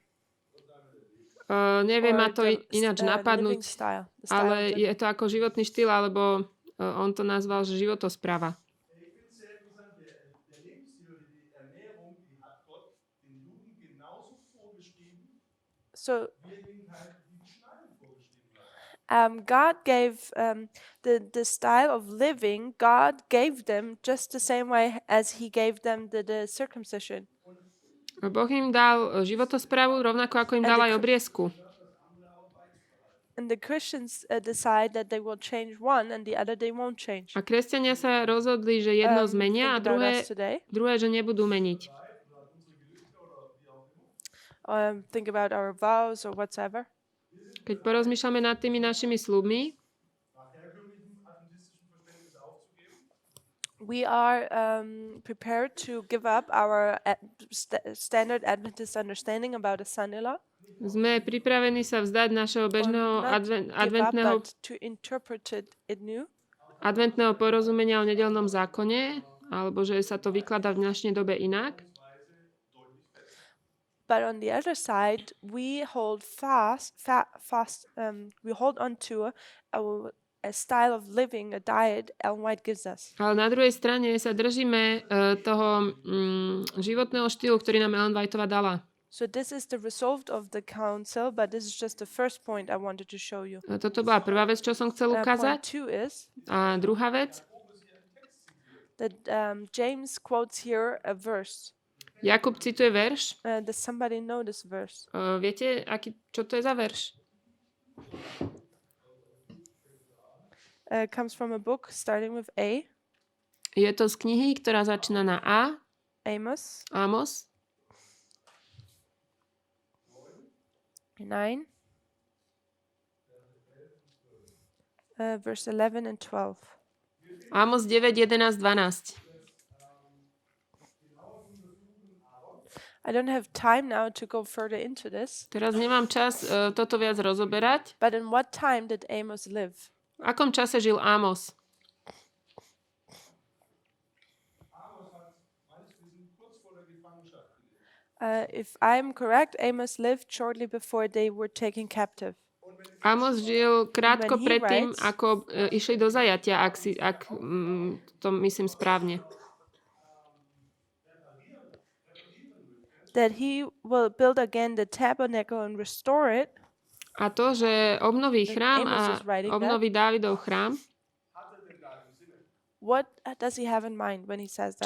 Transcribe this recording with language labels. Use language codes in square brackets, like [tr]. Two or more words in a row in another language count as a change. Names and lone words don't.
[sk] Neviem ma [en] Or [sk] to ináč [en] living [sk] napadnúť, [en] style, the style [sk] ale [en] of [sk] je to ako životný štýl, alebo on to nazval, že životospráva. [de] Ich finde es sehr interessant, der Lebensstil, die Ernährung, die hat Gott den Juden genauso vorgeschrieben, So wie er den Schneiden vorgeschrieben hat. [en] God gave the style of living. God gave them just the same way as He gave them the circumcision. [sk] Boh im dal životosprávu rovnako ako im dal aj obriezku. [en] And the Christians decide that they will change one, and the other they won't change. [sk] A kresťania sa rozhodli, že jedno zmenia a [en] Think about [sk] druhé, [en] us today. [sk] že nebudú meniť. [en] Think about our vows or whatsoever. [sk] Keď porozmýšľame nad tými našimi sľubmi, [de] Nach herkömmlichem adventistischen Verständnis aufzugeben, [en] We are prepared to give up our standard Adventist understanding about a son-in-law. [sk] sme pripravení sa vzdať našeho bežného [en] Not give up, but to interpret it new. [sk] adventného porozumenia o nedeľnom zákone, alebo že sa to vykladá v dnešnej dobe inak. [en] But on the other side, we hold we hold on to a style of living, a diet Ellen White gives us. [sk] Ale na druhej strane sa držíme toho životného štýlu, ktorý nám Ellen Whiteová dala. [en] So this is the result of the council, but this is just the first point I wanted to show you. [sk] Toto bola prvá vec, čo som chcel [en] Point [sk] ukázať. [en] 2 is [sk] A druhá vec, [en] that James quotes here a verse. [sk] Jakub cituje verš. [en] Does somebody know this verse? [sk] Viete, čo to je za verš? [en] Comes from a book starting with A. [sk] Je to z knihy, ktorá začína na A. [en] Amos. [sk] Amos. [en] 9. Verse 11 and 12. Amos 9, 11, 12. I don't have time now to go further into this, [sk] Teraz nemám čas toto viac rozoberať. [en] but in what time did Amos live? [sk] V akom čase žil Amos? [en] If I'm correct, Amos lived shortly before they were taken captive. [sk] Amos žil krátko [en] When he [sk] predtým, [en] writes- [sk] ako išli do zajatia, ak to myslím správne. [en] That he will build again the tabernacle and restore it. [sk] A to, že obnoví chrám [en] Amos [sk] a [en] is writing that. [sk] obnoví Dávidov chrám, [en] What does he have in mind when he says